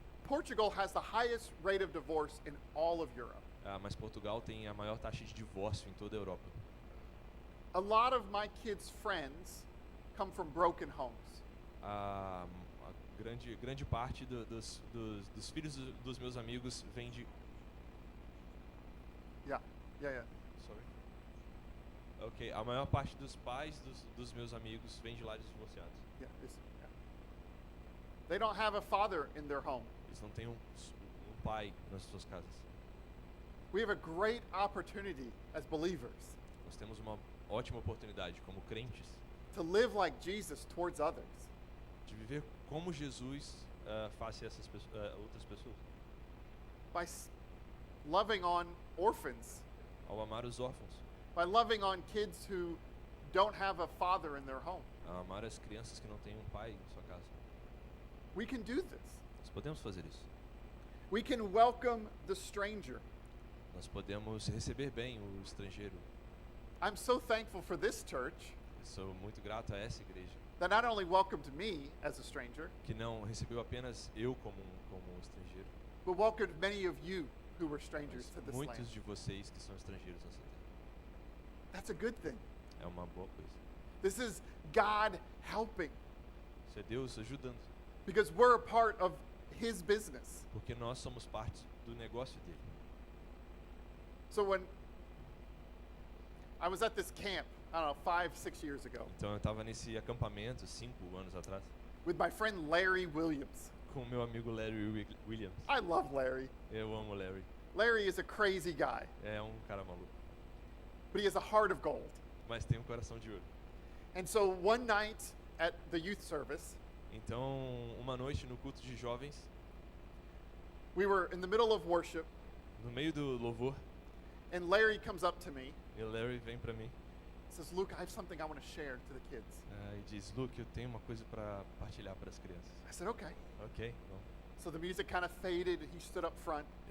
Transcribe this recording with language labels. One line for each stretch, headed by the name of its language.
English: Portugal has the highest rate of divorce in all of Europe.
Portuguese: mas Portugal tem a maior taxa de divórcio em toda a Europa.
English: A lot of my kids' friends come from broken homes.
Portuguese: A grande parte dos filhos dos meus amigos vem de
English: Yeah, yeah. Sorry.
Portuguese: Ok, a maior parte dos pais dos meus amigos vem de lares divorciados.
English: Yeah, yeah. They don't have a father in their home.
Portuguese: Eles não têm um pai nas suas casas.
English: We have a great opportunity as believers
Portuguese: Nós temos uma ótima oportunidade como crentes
English: to live like Jesus towards others.
Portuguese: de viver como Jesus face a outras pessoas.
English: By loving on orphans,
Portuguese: Ao amar os órfãos,
English: by loving on kids who don't have a father in their home.
Portuguese: a amar as crianças que não têm um pai em sua casa.
English: We can do this.
Portuguese: Nós podemos fazer isso.
English: We can welcome the stranger.
Portuguese: Nós podemos receber bem o estrangeiro.
English: I'm so thankful for this church
Portuguese: Eu sou muito grato a essa igreja
English: that not only welcomed me as a stranger,
Portuguese: que não recebeu apenas eu como um estrangeiro,
English: but welcomed many of you who were strangers
Portuguese: mas
English: to this land.
Portuguese: muitos de vocês que são estrangeiros nessa terra.
English: That's a good thing.
Portuguese: É uma boa coisa.
English: This is God helping
Portuguese: Isso é Deus ajudando,
English: because we're a part of His business.
Portuguese: porque nós somos parte do negócio dele.
English: So when I was at this camp, I don't know, 5, 6 years ago,
Portuguese: Então eu estava nesse acampamento 5 anos atrás
English: with my friend Larry Williams.
Portuguese: com o meu amigo Larry Williams.
English: I love Larry.
Portuguese: Eu amo o Larry.
English: Larry is a crazy guy,
Portuguese: É um cara maluco,
English: but he has a heart of gold.
Portuguese: mas tem um coração de ouro.
English: And so one night at the youth service,
Portuguese: Então, uma noite no culto de jovens,
English: we were in the middle of worship,
Portuguese: no meio do louvor,
English: and Larry comes up to me
Portuguese: e o Larry vem para mim
English: and says, "Luke, I have something I want to share to the kids."
Portuguese: e diz: Luke, eu tenho uma coisa para partilhar para as crianças.
English: I said, "Okay."
Portuguese: Ok, bom.
English: So the music kind of faded, and he stood up front,